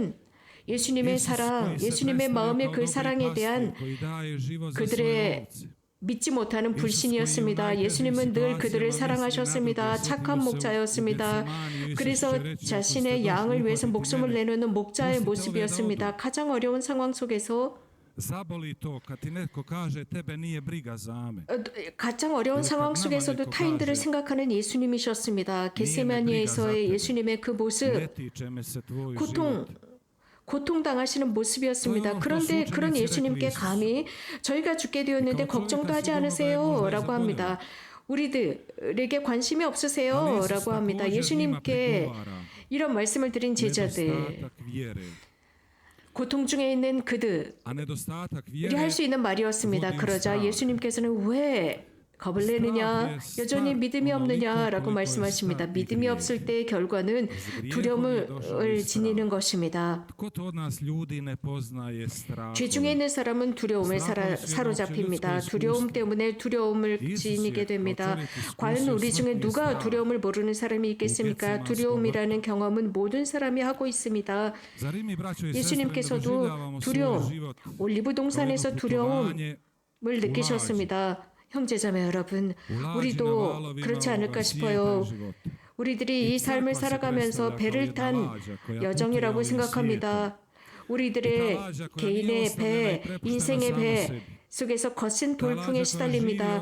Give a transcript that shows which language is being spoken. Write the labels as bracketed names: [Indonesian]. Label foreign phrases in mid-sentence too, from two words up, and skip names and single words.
[Korean] 이것은 예수님의 사랑, 예수님의 마음의 그 사랑에 대한 그들의 믿지 못하는 불신이었습니다. 예수님은 늘 그들을 사랑하셨습니다. 착한 목자였습니다. 그래서 자신의 양을 위해서 목숨을 내놓는 목자의 모습이었습니다. 가장 어려운 상황 속에서 [Croatian] Zaboli to kad ti netko kaže tebe nije briga za me. [Korean] 가장 어려운 상황 속에서도 타인들을 생각하는 예수님이셨습니다. 겟세마니에서의 예수님의 그 모습, [Croatian] Ne tiče me se tvoj [Korean] 고통, [Croatian] život. [Korean] 고통당하시는 모습이었습니다. 그런데 그런 예수님께 감히 저희가 죽게 되었는데 걱정도 하지 않으세요? 라고 합니다. 우리들에게 관심이 없으세요? 라고 합니다. 예수님께 이런 말씀을 드린 제자들, [Croatian] Nedostatak vjere. [Korean] 고통 중에 있는 그들이 [Croatian] A nedostatak [Korean] 할 [Croatian] vjere [Korean] 수 있는 말이었습니다. 그러자 예수님께서는 왜 겁을 내느냐, 여전히 믿음이 없느냐라고 말씀하십니다. 믿음이 없을 때의 결과는 두려움을 지니는 것입니다. [Croatian] Tko to od nas ljudi ne poznaje strah? [Korean] 죄 중에 있는 사람은 두려움에 사로잡힙니다. 두려움 때문에 두려움을 지니게 됩니다. 과연 우리 중에 누가 두려움을 모르는 사람이 있겠습니까? 두려움이라는 경험은 모든 사람이 하고 있습니다. [Croatian] Zar i mi, braćo i sestre, ne [Korean] 예수님께서도 [Croatian] doživljavamo svoj [Korean] 두려움, [Croatian] život [Korean] 올리브 동산에서 [Croatian] kao jedno [Korean] 두려움을 [Croatian] putovanje [Korean] 느끼셨습니다. 형제자매 여러분, 우리도 그렇지 않을까 싶어요. 우리들이 이 삶을 살아가면서 배를 탄 여정이라고 생각합니다. 우리들의 개인의 배, 인생의 배 속에서 거친 돌풍에 시달립니다.